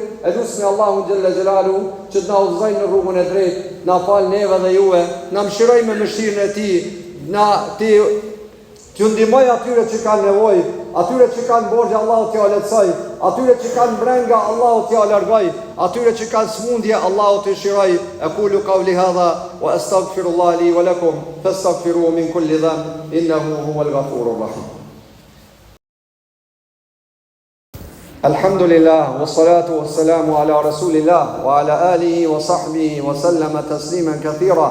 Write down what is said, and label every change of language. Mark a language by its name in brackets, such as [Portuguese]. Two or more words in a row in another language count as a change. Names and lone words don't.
[Albanian] Elusmi Allahun [Arabic] جل جلاله [Albanian] që të na udhëzojë në rrugën e drejtë, na fal neve dhe juve, na mëshiroj me mëshirën e tij, t'ju ndihmoj atyre që kanë nevojë, atyre që kanë borxhe Allahu t'ja lehtësoj, atyre që kanë brenga Allahu t'ja largoj, atyre që kanë smundje Allahu t'i shiroj. [Arabic] أقول قولي هذا وأستغفر الله لي ولكم فاستغفروه من كل ذنب إنه هو الغفور الرحيم. الحمد لله والصلاة والسلام على رسول الله وعلى آله وصحبه وسلم تسليما كثيرا.